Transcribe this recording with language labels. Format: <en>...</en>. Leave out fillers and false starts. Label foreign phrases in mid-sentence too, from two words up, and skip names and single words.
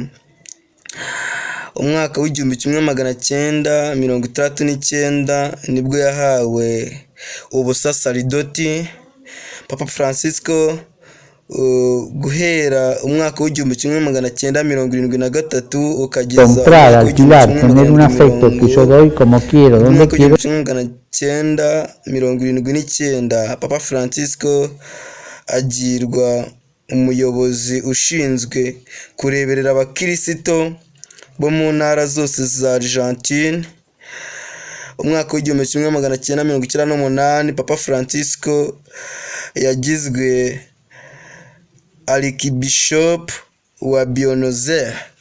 <rw>Umwaka w'1969 nibwo yahawe ubusasaridoti. Papa Francisco guhera umwaka w'1973 ukageza</rw> <es>comprar, alquilar, tener un afecto que yo doy como quiero, donde quiero.</es> <rw>1979 Papa Francisco agirwa umuyobozi ushinzwe kureberera abakirisito bo mu ntara zose za Argentine. Umwaka w'1998 Papa Francisco yagizwe Archbishop wa Buenos Aires.</rw>